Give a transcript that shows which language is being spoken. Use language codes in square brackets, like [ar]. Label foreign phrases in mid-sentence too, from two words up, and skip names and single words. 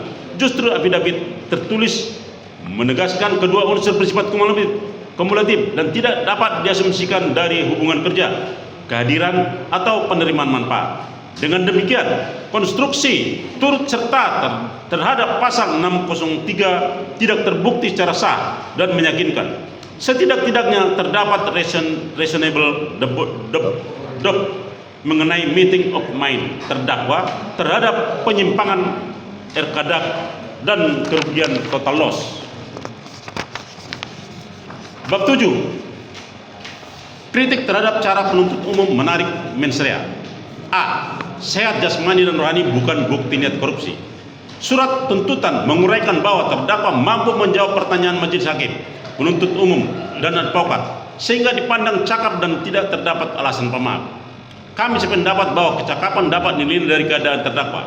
[id] Justru affidavit tertulis menegaskan kedua unsur bersifat kumulatif dan tidak dapat diasumsikan dari hubungan kerja, kehadiran, atau penerimaan manfaat. Dengan demikian, konstruksi turut serta terhadap pasal 603 tidak terbukti secara sah dan meyakinkan. Setidak-tidaknya terdapat [en] reasonable doubt [id] mengenai [en] meeting of mind [id] terdakwa terhadap penyimpangan RKDAP dan kerugian [en] total loss. [id] Bab 7. Kritik terhadap cara penuntut umum menarik [la] mens rea. [id] A. Sehat jasmani dan rohani bukan bukti niat korupsi. Surat tuntutan menguraikan bahwa terdakwa mampu menjawab pertanyaan majelis hakim, penuntut umum, dan advokat sehingga dipandang cakap dan tidak terdapat alasan pemaaf. Kami sependapat bahwa kecakapan dapat dinilai dari keadaan terdakwa.